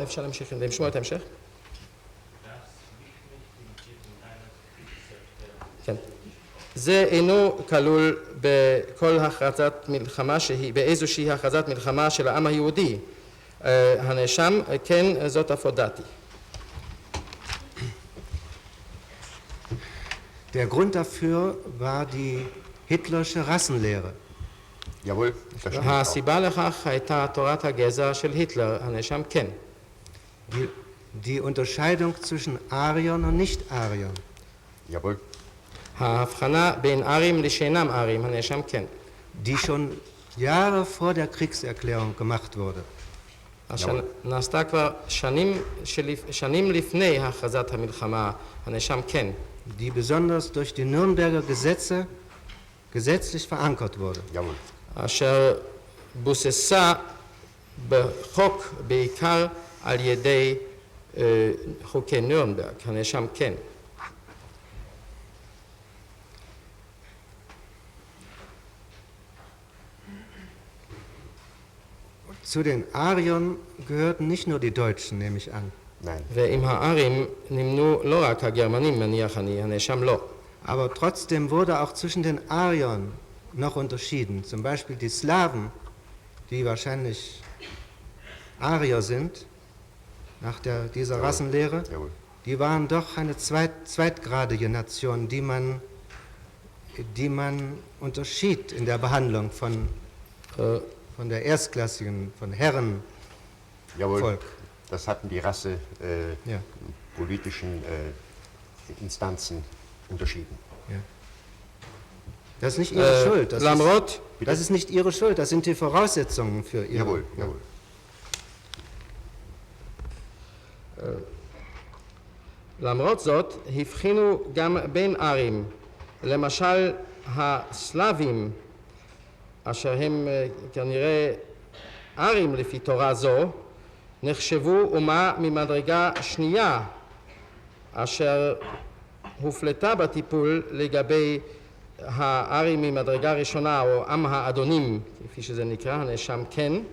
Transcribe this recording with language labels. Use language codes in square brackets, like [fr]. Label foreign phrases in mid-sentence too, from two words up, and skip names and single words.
[he] אפשר להמשיך לשמוע את ההמשך? כן. זה אינו כלול בכל הכרזת מלחמה באיזושהי הכרזת מלחמה של העם היהודי. הנאשם כן, זאת אף הודעתי. [de] Der Grund dafür war die hitlersche Rassenlehre. Jawohl, das stimmt auch. [he] הסיבה לכך הייתה תורת הגזע של היטלר, הנאשם כן. [de] Die Unterscheidung zwischen Ariern und Nicht-Ariern. Jawohl. [he] ההבחנה בין ארים לשאינם ארים, הנאשם כן. [de] Die schon Jahre vor der Kriegserklärung gemacht wurde. [he] נעשתה כבר שנים לפני הכרזת המלחמה, הנאשם כן. [de] Die besonders durch die Nürnberger Gesetze gesetzlich verankert wurde. Jawohl. [he] אשר בוססה בחוק בעיקר על ידי חוקי נירנברג, הנאשם כן. [de] Zu den Ariern gehörten nicht nur die Deutschen, nehme ich an. Nein. [he] ועם הארים נמנו לא רק הגרמנים, מניח אני, הנאשם לא. [de] Aber trotzdem wurde auch zwischen den Ariern noch unterschieden. Zum Beispiel die Slawen die wahrscheinlich Arier sind, nach dieser Rassenlehre, die waren doch eine zweitgradige Nation, die man unterschied in der Behandlung von der erstklassigen, von Herrenvolk. Jawohl, das hatten die politischen Instanzen unterschieden. Ja. Das ist nicht ihre Schuld. Das ist nicht ihre Schuld, das sind die Voraussetzungen für ihre... Jawohl. [he] למרות זאת, הבחינו גם בין ערים. למשל, הסלאבים, אשר הם כנראה ערים לפי תורה זו, נחשבו אומה ממדרגה שנייה, אשר הופלטה בטיפול לגבי הערים ממדרגה ראשונה, או עם האדונים, כפי שזה נקרא, הנאשם כן.